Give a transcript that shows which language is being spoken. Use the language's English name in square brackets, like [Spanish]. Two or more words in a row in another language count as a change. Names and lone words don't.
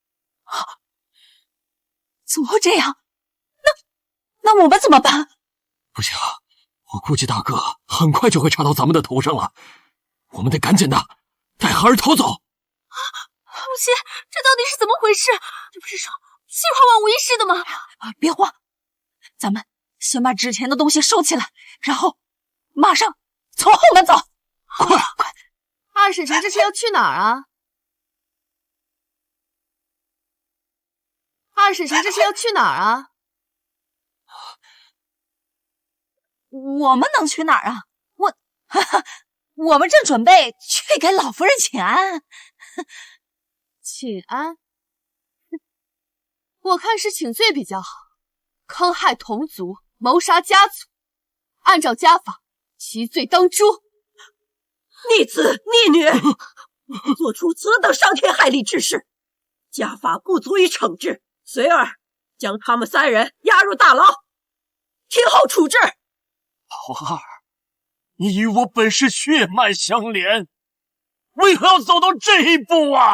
[Chinese] 怎麼會這樣？那我們怎麼辦？不行，我估計大哥很快就會查到咱們的頭上了。我們得趕緊的帶孩兒逃走。母親，這到底是怎麼回事？你不是說計劃萬無一失的嗎？別慌，咱們先把之前的東西收起來，然後馬上從後門走。快！二嬸臣這是要去哪兒啊？二嬸臣這是要去哪兒啊？我們能去哪兒啊？我們正準備去給老夫人請安。請安？我看是請罪比較好。坑害同族，謀殺家族，按照家法， 其罪當誅。逆子逆女，做出此等伤天害理之事，家法不足以惩治，随儿将他们3人押入大牢，听候处置。老二，你与我本是血脉相连，为何要走到这一步啊？